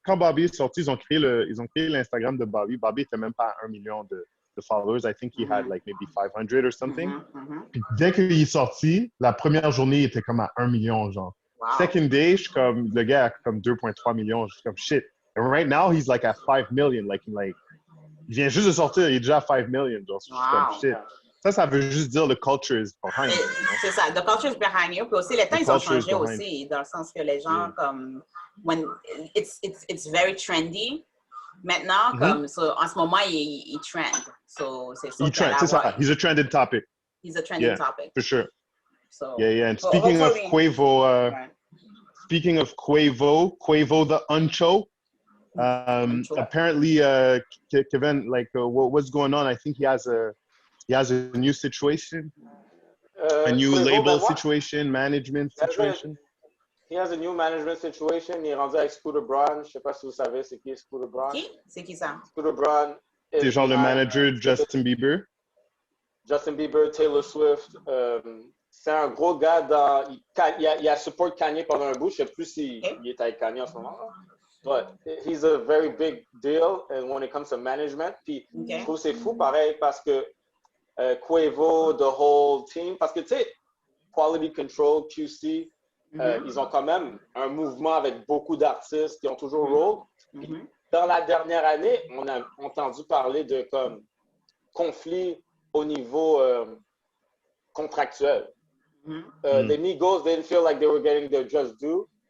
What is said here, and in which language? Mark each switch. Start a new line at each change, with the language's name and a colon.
French: Quand Bobby est sorti, ils ont créé l'Instagram de Bobby. Bobby était même pas à 1 million de followers.
English: I think he had like maybe 500 or something.
French: Puis dès qu'il est sorti, la première journée, il était comme à 1 million, genre.
English: Wow. Second day,
French: le gars a comme 2,3 millions. Je suis comme shit.
English: And right now, he's like at 5 million, like
French: il vient juste de sortir, il est déjà à 5 million. Genre, comme shit. Ça veut juste dire
English: the culture is behind you.
French: C'est ça,
English: the culture is behind you.
French: Puis aussi, les temps, ils ont changé aussi, dans le sens que les gens, comme,
English: when it's very trendy.
French: Maintenant, comme, en ce moment, il trend. So, c'est ça. C'est ça.
English: He's a trending topic. He's a trending topic. For sure. So, And speaking of Quavo, Quavo the Uncho, apparently, Kevin, like, what's going on? I think he has a new situation, a new label situation, management situation. He has a new management situation.
French: Il est rendu avec Scooter Braun. Je sais pas si vous savez c'est qui Scooter Braun. Qui? C'est qui ça? Scooter Braun. C'est genre le manager Justin Bieber. Justin Bieber, Taylor Swift. C'est un gros gars il a support Kanye pendant un bout. Je sais plus s'il est avec Kanye en ce moment.
English: But he's a very big deal when it comes to management.
French: Puis je trouve que c'est fou pareil parce que Quavo,
English: the whole team,
French: parce que tu sais, Quality Control, QC, ils ont quand même un mouvement avec beaucoup d'artistes qui ont toujours roll. Dans la dernière année, on a entendu parler de comme conflits au niveau contractuel.
English: The Migos didn't feel like they were getting their just due.